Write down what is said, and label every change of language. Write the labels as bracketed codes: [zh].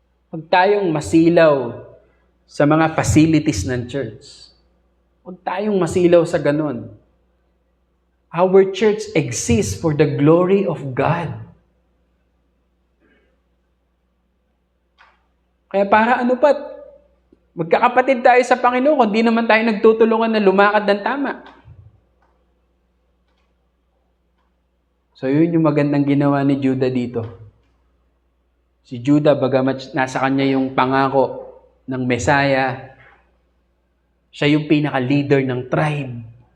[tl] Huwag tayong masilaw sa mga facilities ng church. Huwag tayong masilaw sa ganun. [en] Our church exists for the glory of God. [tl] Kaya para ano pa, magkakapatid tayo sa Panginoon kung di naman tayo nagtutulungan na lumakad ng tama. So yun yung magandang ginawa ni Judah dito. Si Judah, bagamat nasa kanya yung pangako ng Messiah, siya yung pinaka-leader ng tribe.